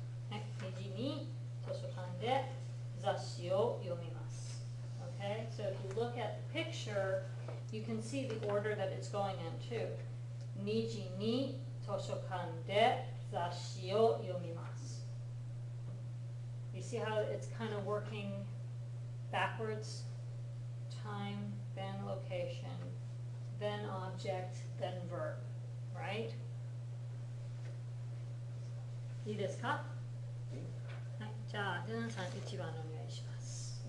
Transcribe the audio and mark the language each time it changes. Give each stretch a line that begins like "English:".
Japanese: はい2時に図書館で雑誌を読みます。
English: Okay, so if you look at the picture, you can see the order that it's going in too.
Japanese: 2時に図書館で雑誌を読みます。
English: You see how it's kind of working backwards? Time, then location, then object, then verb, right?
Japanese: いいですか？はい、じゃあ、ジュナさん1番お願いします。